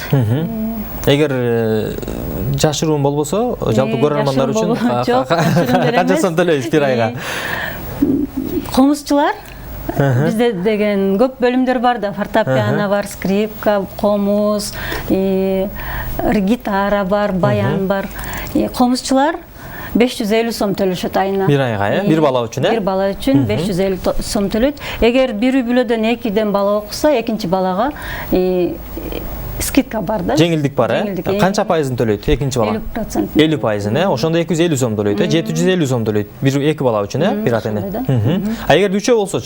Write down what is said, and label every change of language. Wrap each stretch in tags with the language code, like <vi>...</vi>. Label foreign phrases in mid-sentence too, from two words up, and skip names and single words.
<ky>Эгер жашыруун болбосо, жалпы көрөрмандар үчүн канча сом төлөйсүз бир айга? Комузчулар бизде деген көп бөлүмдөр бар да, фортепиано бар, скрипка, комуз, гитара бар, баян бар. Комузчулар 550 сом төлөшөт айына. Бир айга, бир бала үчүн, Бир бала үчүн 550 сом төлөйт. Эгер бир үй бүлөдөн 2ден бала окуса, экинчи балага скидка бар да. Жеңилдик бар, Канча пайызын төлөйт экинчи бала? 50%. 50%, ошондо 250 сом төлөйт, 750 сом төлөйт. Bir эки бала үчүн, бир ата эне. А эгер үчөө болсочу?</ky>